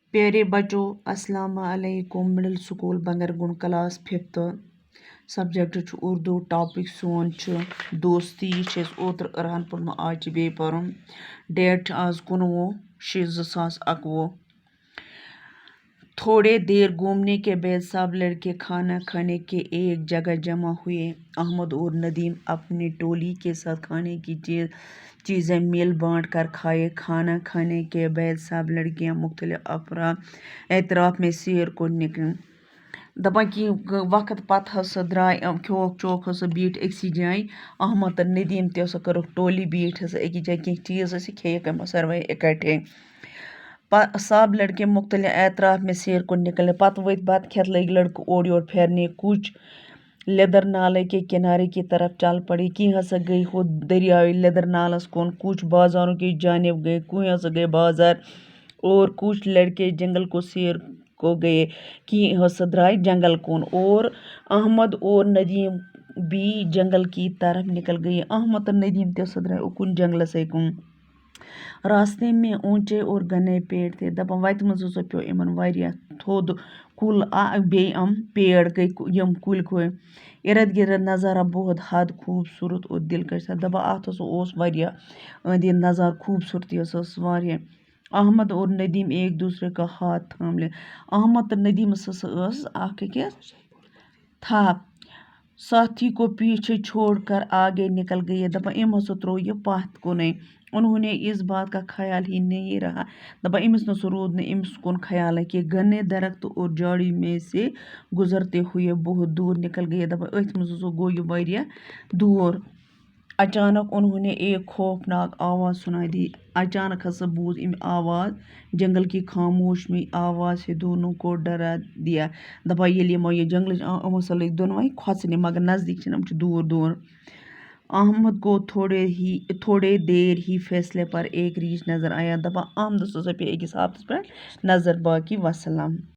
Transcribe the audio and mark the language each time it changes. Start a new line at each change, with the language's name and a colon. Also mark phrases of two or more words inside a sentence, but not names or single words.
Urdu: پیارے بچوں السلام علیکم. مڈل سکول بنگر گنڈ
English: class 5th subject
Urdu: اردو.
Kashmiri: ٹاپک سون دوستی. یہ اوتر ارہن پورن آج بی پرن.
English: date is 19/6/2021.
Urdu: تھوڑے دیر گھومنے کے بعد سب لڑکے کھانا کھانے کے ایک جگہ جمع ہوئے. احمد اور ندیم اپنی ٹولی کے ساتھ کھانے کی چیزیں مل بانٹ کر کھائے. کھانا کھانے کے بعد سب لڑکیاں مختلف اطراف میں سیر کو نکلیں.
Kashmiri: دپان کی وقت پتہ ہسا درائے کھوک چوک ہسا بیٹھ أکسی جائیں. احمد تو ندیم تہ ہسا کٔرٕکھ ٹولی بیٹھ ہسا أکِس جایہِ کینٛہہ چیٖز ہسا کھیٚیِکھ یِمو ساروے اِکٹھے.
Urdu: سب لڑکے مختلف اطراف میں سیر کو نکلے.
Kashmiri: پتہ ؤتھۍ بتہٕ کھٮ۪تھ لٔگۍ لڑکہٕ اورٕ یورٕ پھیرنے.
Urdu: کچھ لیدر نالے کے کنارے کی طرف چل پڑے.
Kashmiri: کینٛہہ ہسا گئی ہو دریاوے لیدر نالس کُن.
Urdu: کچھ بازاروں کی جانب گئے.
Kashmiri: کوئی ہسا گئے بازار
Urdu: اور کچھ لڑکے جنگل کو سیر کو گئے.
Kashmiri: کینٛہہ ہسا درائے جنگل کُن
Urdu: اور احمد اور ندیم بھی جنگل کی طرف نکل گئے.
Kashmiri: احمد اور ندیم تہ ہسا درائے اکن جنگلسے کُن.
Urdu: راستے میں اونچے اور گھنے پیڑ تھے.
Kashmiri: دپان وتہِ منٛز ہسا پیوٚو یِمن واریاہ تھوٚد کُل بیٚیہِ یِم پیڑ گٔے یِم کُلۍ کھوٚرۍ.
Urdu: ارد گرد نظارہ بہت حد خوبصورت اور دلکش تھا.
Kashmiri: دپان اتھ ہسا اوس واریاہ أنٛدۍ أنٛدۍ نظارٕ خوبصورتی ٲسٕس واریاہ.
Urdu: احمد اور ندیم ایک دوسرے کا ہاتھ تھام لے.
Kashmiri: احمد تہٕ ندیمس ہسا ٲس اکھ أکِس تھپھ.
Urdu: ساتھی کو پیچھے چھوڑ کر آگے نکل گئے.
Kashmiri: دپان أمۍ ہسا تروو یہِ پتھ کُنٕے.
Urdu: انہوں نے اس بات کا خیال ہی نہیں رہا.
Kashmiri: دپان أمِس نسا روٗد نہٕ أمِس کُن خیالے کہ
Urdu: گھنے درخت اور جھاڑی میں سے گزرتے ہوئے بہت دور نکل گئے.
Kashmiri: دپان أتھۍ منٛز ہسا گوٚو یہِ واریاہ دوٗر.
Urdu: اچانک انہوں نے ایک خوفناک آواز سنائی دی.
Kashmiri: اچانک ہسا بوٗز أمۍ آواز.
Urdu: جنگل کی خاموش آواز سے دونوں کو ڈرا دیا.
Kashmiri: دپان ییٚلہِ یِمو یہِ جنگلٕچ یِم ہسا لٔگۍ دۄنوے کھۄژنہِ مگر نزدیٖک چھِنہٕ یِم چھِ دوٗر دوٗر.
Urdu: احمد کو تھوڑے دیر ہی فیصلے پر ایک ریچھ نظر آیا.
Kashmiri: دپان احمدس ہسا پیٚیہِ أکِس ہاپتس پٮ۪ٹھ نظر.
Urdu: باقی وسلام.